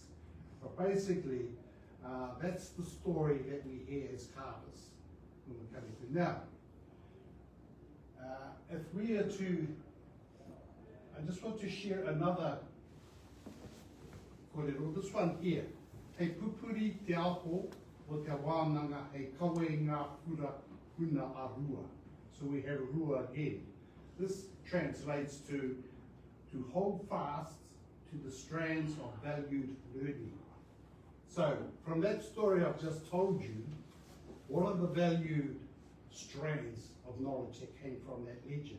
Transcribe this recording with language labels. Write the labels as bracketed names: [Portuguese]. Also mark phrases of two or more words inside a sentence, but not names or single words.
[English] But basically, that's the story that we hear as carvers when we're coming through. Now, if we are to, I just want to share another kōrero, this one here. [Māori] Hei pupuri te aho o te wānanga hei kawe ngā pura huna a rua. [English] So we have rua again. This translates to hold fast to the strands of valued learning. So from that story I've just told you, what are the valued strands of knowledge that came from that legend.